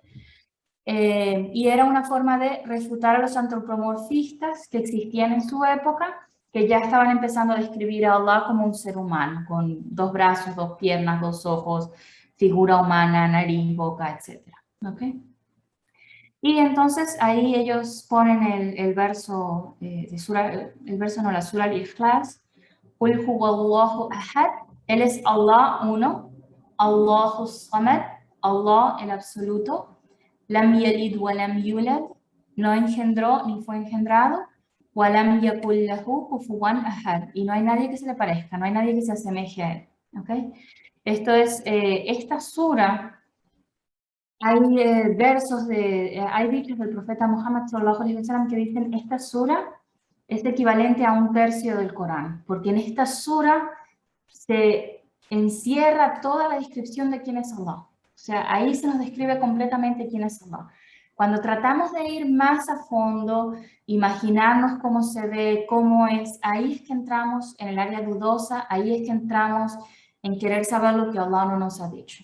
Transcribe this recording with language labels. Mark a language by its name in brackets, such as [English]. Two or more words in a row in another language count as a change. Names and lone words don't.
[Spanish] Y era una forma de refutar a los antropomorfistas que existían en su época, que ya estaban empezando a describir a Allah como un ser humano, con 2 brazos, 2 piernas, 2 ojos, figura humana, nariz, boca, etc. ¿Ok? Y entonces ahí ellos ponen el verso, de sura, el verso no, la sura al-Ikhlas, [Arabic] قل هو الله أحد, [Spanish] Él es Allah uno, [Arabic] الله الصمد, [Spanish] Allah el absoluto, [Arabic] لم يلد ولم يولد, [Spanish] no engendró ni fue engendrado, [Arabic] ولم يكن له كفوا أحد, [Spanish] y no hay nadie que se le parezca, no hay nadie que se asemeje a él. ¿Okay? Esto es, esta sura. Hay versos hay dichos del profeta Muhammad [Arabic] صلى الله عليه وسلم [Spanish] que dicen esta sura es equivalente a 1/3 del Corán, porque en esta sura se encierra toda la descripción de quién es Allah. O sea, ahí se nos describe completamente quién es Allah. Cuando tratamos de ir más a fondo, imaginarnos cómo se ve, cómo es, ahí es que entramos en el área dudosa, ahí es que entramos en querer saber lo que Allah no nos ha dicho.